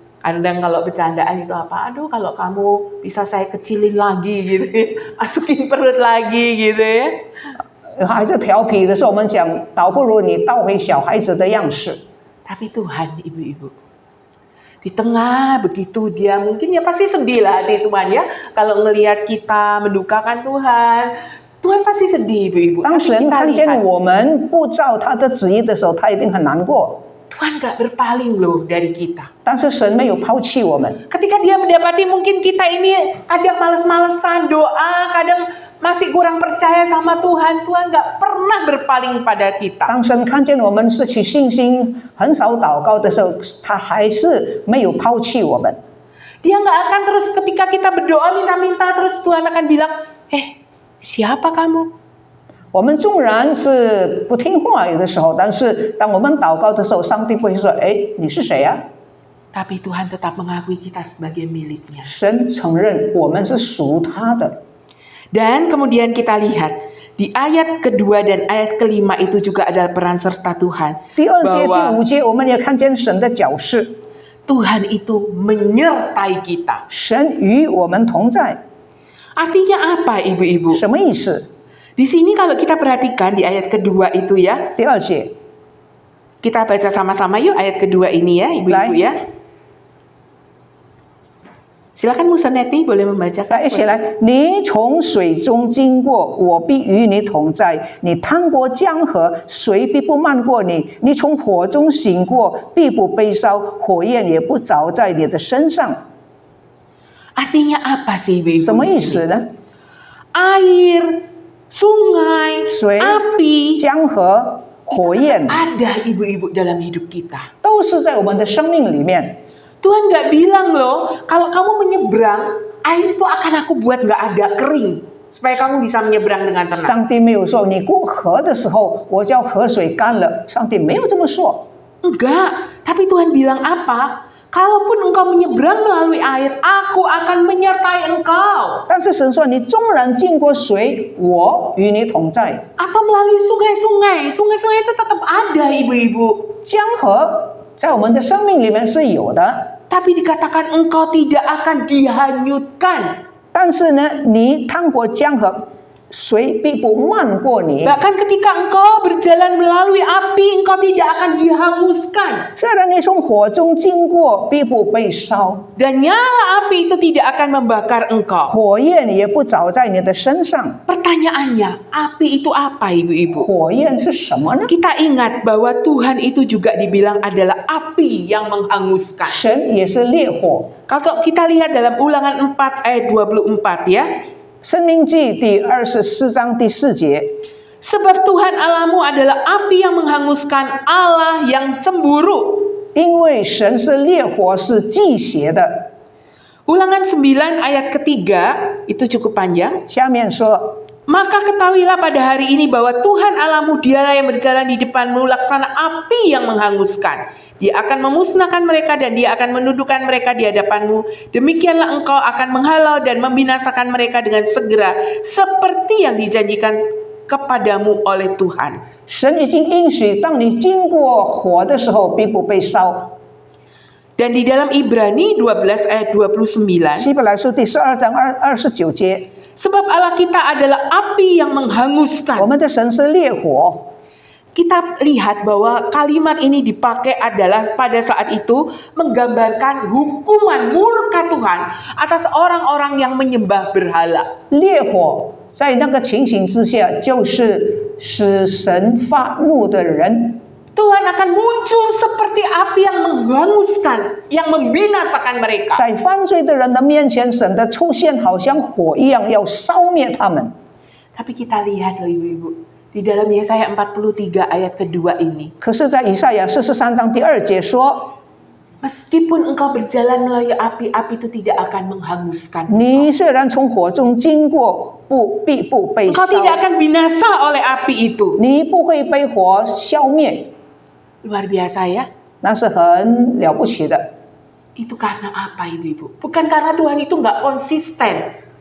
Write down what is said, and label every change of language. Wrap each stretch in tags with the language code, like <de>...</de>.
<id>Kadang kalau bercandaan itu apa? Aduh, kalau kamu bisa saya kecilin lagi gitu ya. Masukin perut lagi gitu ya.</id> <zh>孩子调皮的时候，我们想，倒不如你倒回小孩子的样式。</zh> <id>Tapi Tuhan, ibu-ibu, di tengah begitu dia mungkin ya pasti sedih lah hati Tuhan ya. Kalau ngelihat kita mendukakan Tuhan, Tuhan pasti sedih ibu-ibu.</id> <zh>当</zh> <id>Tapi</id> <zh>神</zh> <id>kita</id> <zh>看见</zh> <id>lihat,</id> <zh>我们不照他的旨意的时候，他一定很难过。</zh> <id>Tuhan gak berpaling loh dari kita.</id> <zh>但是神没有抛弃我们。</zh> <id>Ketika dia mendapati mungkin kita ini kadang males-malesan doa, kadang masih kurang percaya sama Tuhan, Tuhan gak pernah berpaling pada kita.</id> <zh>当神看见我们失去信心、很少祷告的时候，他还是没有抛弃我们。</zh> <id>Dia gak akan terus ketika kita berdoa minta-minta terus Tuhan akan bilang, siapa kamu?</id> <zh>我们纵然是不听话有的时候，但是当我们祷告的时候，上帝会说：“哎，你是谁呀、</zh> <id>Tapi Tuhan tetap mengakui kita sebagai miliknya.</id> <zh>神承认我们是属他的。</zh> <id>Dan kemudian kita lihat di ayat kedua dan ayat kelima itu juga adalah peran serta Tuhan.</id> <zh>第二节、第</zh> <id>Bahwa</id> <zh>五节，我们也看见神的角色，</zh> <id>Tuhan itu menyertai kita.</id> <zh>神与我们同在，</zh> <id>Artinya apa ibu-ibu?</id> <zh>什么意思？</zh> <id>Di sini kalau kita perhatikan di ayat kedua itu ya,</id> <zh>第二节，</zh> <id>kita baca sama-sama yuk ayat kedua ini ya ibu-ibu ya. Silakan Musaneti boleh membacakan.</id> <zh>来，一起来！你从水中经过，我必与你同在；你趟过江河，水必不漫过你；你从火中行过，必不被烧，火焰也不着在你的身上。</zh> <id>Artinya apa sih ibu-ibu?</id> <zh>什么意思呢？</zh> <id>Air, sungai,</id> <zh>水、</zh> <id>api</id> <zh>江河、火焰</zh> <id>ada ibu-ibu dalam hidup kita.</id> <zh>都是在我们的生命里面。</zh> <id>Tuhan gak bilang loh, kalau kamu menyeberang, air itu akan aku buat gak ada kering. Supaya kamu bisa menyeberang dengan tenang.</id> <zh>上帝没有说你过河的时候，我叫河水干了。上帝没有这么说。</zh> <id>Enggak, tapi Tuhan bilang apa? Kalaupun engkau menyeberang melalui air, aku akan menyertai engkau.</id> <zh>但是神说，你纵然经过水，我与你同在。</zh> <id>Atau melalui sungai-sungai, sungai-sungai itu tetap ada ibu-ibu.</id> <zh>江河在我们的生命里面是有的。</zh> <id>Tapi dikatakan engkau tidak akan dihanyutkan.</id> <zh>但是呢，你趟过江河，水必不漫过你。</zh> <id>Bahkan ketika engkau berjalan melalui api, engkau tidak akan dihanguskan.</id> <zh>虽然你从火中经过，必不被烧，</zh> <id>Dan nyala api itu tidak akan membakar engkau.</id> <zh>火焰也不着在你的身上。</zh> <id>Pertanyaannya, api itu apa ibu-ibu?</id> <zh>火焰是什么呢？</zh> <id>Kita ingat bahwa Tuhan itu juga dibilang adalah api yang menghanguskan.</id> <zh>神也是烈火。</zh> <id>Kalau kita lihat dalam Ulangan 4 ayat 24 ya.</id> <zh>申命记第24章第4节，</zh> <id>Sebab Tuhan Allahmu adalah api yang menghanguskan, Allah yang cemburu.</id> <zh>因为神是烈火，是忌邪的。</zh> <id>Ulangan 9 ayat ketiga, itu cukup panjang.</id> <zh>下面说，</zh> <id>Maka ketahuilah pada hari ini bahwa Tuhan Allahmu dialah yang berjalan di depanmu laksana api yang menghanguskan. Dia akan memusnahkan mereka dan dia akan menundukkan mereka di hadapanmu. Demikianlah engkau akan menghalau dan membinasakan mereka dengan segera seperti yang dijanjikan kepadamu oleh Tuhan.</id> <zh>神已经应许，当你经过火的时候，必不被烧。</zh> <id>Dan di dalam Ibrani 12 ayat 29,</id> <zh>希伯来书第12章29节，</zh> <id>sebab Allah kita adalah api yang</id> <zh>我</zh> <id>menghanguskan.</id> <zh>们的神是烈火。</zh> <id>Kita lihat bahwa kalimat ini dipakai adalah pada saat itu menggambarkan hukuman murka Tuhan atas orang-orang yang menyembah berhala.</id> <zh>烈火在那个情形之下，就是使神发怒的人。</zh> <id>Tuhan akan muncul seperti api yang menghanguskan, yang membinasakan mereka.</id> <zh>在犯罪的人的面前，神的出现好像火一样，要烧灭他们。</zh> <id>Tapi kita lihat loh ibu-ibu, di dalam Yesaya 43 ayat kedua ini.</id> <zh>可是，在以赛亚43章第2节说，</zh> <id>Meskipun engkau berjalan melalui api, api itu tidak akan menghanguskan.</id> <zh>你虽然从火中经过，必不被</zh> <id>Engkau</id> <zh>烧，</zh> <id>tidak akan binasa oleh api itu.</id> <zh>你不会被火消灭，</zh> <id>Luar biasa ya.</id> <zh>那是很了不起的。</zh> <id>Itu karena apa ibu-ibu? Bukan karena Tuhan itu nggak konsisten.</id>